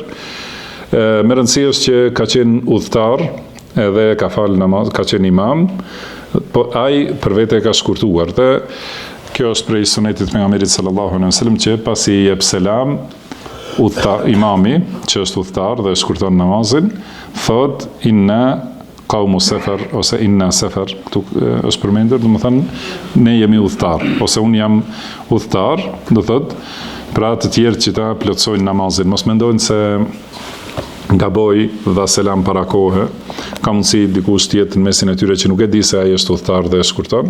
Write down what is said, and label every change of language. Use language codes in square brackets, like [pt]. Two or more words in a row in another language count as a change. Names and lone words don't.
[sq] Me rëndësi është që ka qenë udhëtar, edhe ka falë namaz, ka qenë imam, po ai për vete ka shkurtuar. Dhe kjo është prej sunetit pejgamberit [ar] صلى الله عليه وسلم, [sq] që pasi i jep selam imami, që është udhëtar dhe shkurton namazin, thot [ar] إنا قوم سفر [sq] ose [ar] إنا سفر. [sq] Këtu është përmendur, do të thënë ne jemi udhëtar, ose unë jam udhëtar, do thot pra të tjerë që ta plotësojnë namazin. Mos mendojnë se gaboj dha selam para kohë, ka mundësi dikush tjetë në mesin e tyre që nuk e di se ai është udhëtar dhe e shkurton.